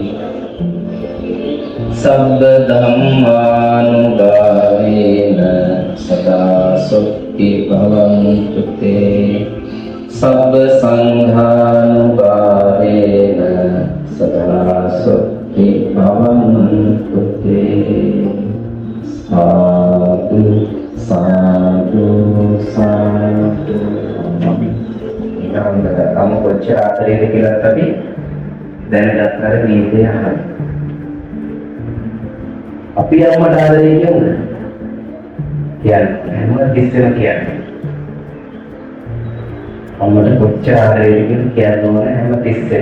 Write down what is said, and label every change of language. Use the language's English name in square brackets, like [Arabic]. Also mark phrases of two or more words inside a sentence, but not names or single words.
[Pali] sabba dhammanubhavena sada sukhti bhavantu te sabba sanghanubhavena sada sukhti bhavantu te. Sadhu sadhu sadhu. [Sinhala] Kamu කොච්චර ආදරේද කියලා අපි දැනගත් අර ගීතය අහන්න. අපි අම්මට ආදරේ කියන්නේ හැම තිස්සෙම කියන්නේ. අම්මට කොච්චර ආදරේද කියලා කියන්න හැම තිස්සෙම.